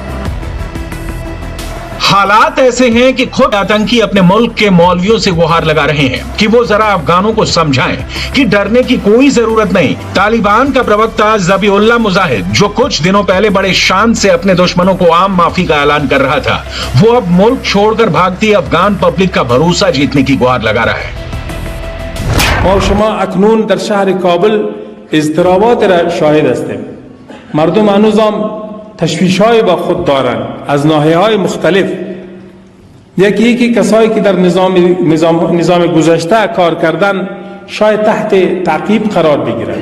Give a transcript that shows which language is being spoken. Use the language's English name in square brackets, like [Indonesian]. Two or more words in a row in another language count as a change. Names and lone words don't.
[Hindi] हालात ऐसे हैं कि खुद आतंकी अपने मुल्क के मौलवियों से गुहार लगा रहे हैं कि वो जरा अफगानों को समझाएं कि डरने की कोई जरूरत नहीं। तालिबान का प्रवक्ता ज़बीहुल्लाह मुजाहिद, जो कुछ दिनों पहले बड़े शान से अपने दुश्मनों को आम माफी का ऐलान कर रहा था, वो अब मुल्क छोड़कर भागती अफगान पब्लिक का भरोसा जीतने की गुहार लगा रहा है। [Persian] ما و شما اکنون در شهر کابل اضطرابات را شاهد هستیم. مردم هنوزم تشویش‌های با خود دارند از ناحیه‌های مختلف. یکی کسایی که در نظام گذشته کار کردن شاید تحت تعقیب قرار بگیرند.